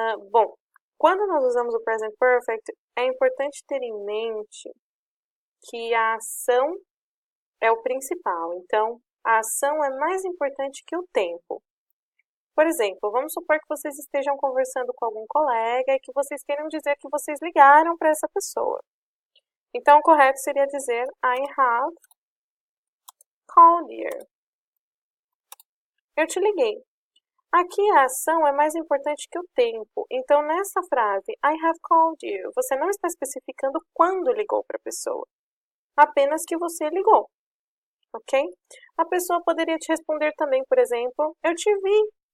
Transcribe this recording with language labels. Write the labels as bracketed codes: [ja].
[pt] Bom, quando nós usamos o Present Perfect, é importante ter em mente que a ação é o principal. Então, a ação é mais importante que o tempo. Por exemplo, vamos supor que vocês estejam conversando com algum colega e que vocês queiram dizer que vocês ligaram para essa pessoa. Então, o correto seria dizer [en] I have called you. [pt] Eu te liguei. Aqui a ação é mais importante que o tempo. Então, nessa frase, [en] I have called you, [pt] você não está especificando quando ligou para a pessoa. Apenas que você ligou. Ok? A pessoa poderia te responder também, por exemplo, eu te vi.